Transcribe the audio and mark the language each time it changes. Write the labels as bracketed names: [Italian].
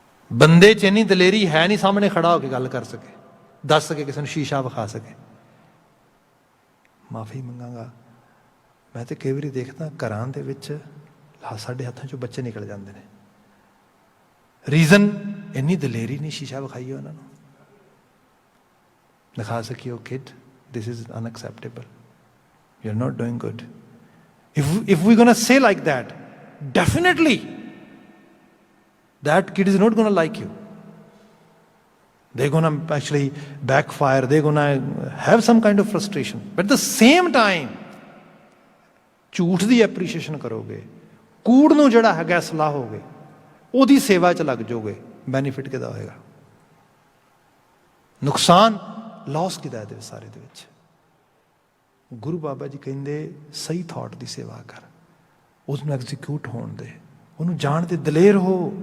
[Punjabi] ਬੰਦੇ 'ਚ ਇੰਨੀ ਦਲੇਰੀ ਹੈ ਨਹੀਂ ਸਾਹਮਣੇ ਖੜਾ ਹੋ ਕੇ ਗੱਲ ਕਰ ਸਕੇ, ਦੱਸ ਸਕੇ, ਕਿਸੇ ਨੂੰ ਸ਼ੀਸ਼ਾ ਵਿਖਾ ਸਕੇ। ਮਾਫੀ ਮੰਗਾਂਗਾ, ਮੈਂ ਤਾਂ ਕਈ ਵਾਰੀ ਦੇਖਦਾ ਘਰਾਂ ਦੇ ਵਿੱਚ ਸਾਡੇ ਹੱਥਾਂ 'ਚੋਂ ਬੱਚੇ ਨਿਕਲ ਜਾਂਦੇ ਨੇ। ਰੀਜ਼ਨ ਇੰਨੀ ਦਲੇਰੀ ਨਹੀਂ ਸ਼ੀਸ਼ਾ ਵਿਖਾਈਏ ਉਹਨਾਂ ਨੂੰ। ਦਿਖਾ ਸਕੀਏ, ਉਹ [English] kid, this is unacceptable, you're not doing good. If we're going to say like that, definitely that kid is not going to like you. They're going to actually backfire, they're going to have some kind of frustration. But at the same time, [Punjabi] ਝੂਠ ਦੀ appreciation ਕਰੋਗੇ, ਕੂੜ ਨੂੰ ਜਿਹੜਾ ਹੈਗਾ ਸਲਾਹੋਗੇ, ਉਹਦੀ ਸੇਵਾ 'ਚ ਲੱਗ ਜਾਓਗੇ, ਬੈਨੀਫਿਟ ਕਿਹਦਾ ਹੋਏਗਾ? ਨੁਕਸਾਨ, ਲਾਸ ਕਿਹਦਾ ਇਹਦੇ ਸਾਰੇ ਦੇ ਵਿੱਚ? ਗੁਰੂ ਬਾਬਾ ਜੀ ਕਹਿੰਦੇ ਸਹੀ ਥਾਟ ਦੀ ਸੇਵਾ ਕਰ, ਉਸਨੂੰ ਐਗਜ਼ੀਕਿਊਟ ਹੋਣ ਦੇ, ਉਹਨੂੰ ਜਾਣ ਦੇ, ਦਲੇਰ ਹੋ।